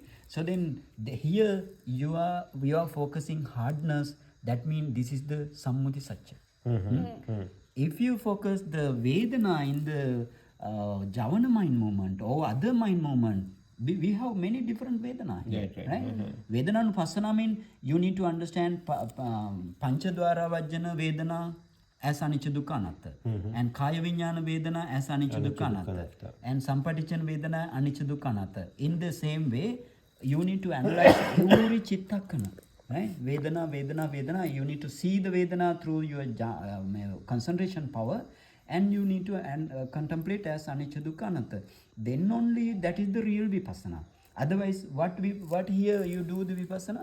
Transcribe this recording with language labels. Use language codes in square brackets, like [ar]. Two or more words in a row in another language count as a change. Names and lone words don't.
[en] So then here we are focusing hardness that means this is the [pi] Sammuti Satya. [en] If you focus the Vedana in the Javana mind movement or other mind movement, we have many different Vedana here, right? [pi] Vedana-Nupassana [en] means you need to understand [pi] Panchadwara Vajjana Vedana as Anicca Dukkha Anatta, and Kaya Vijnana Vedana as Anicca Dukkha Anatta, and Sampatichana Vedana Anicca Dukkha Anatta. [en] In the same way, you need to analyze every Chittakana, right? Vedana, you need to see the Vedana through your concentration power, and you need to contemplate as [pi] Anicca Dukkha Anatta. [en] Then only that is the real Vipassana. Otherwise, what here you do the Vipassana?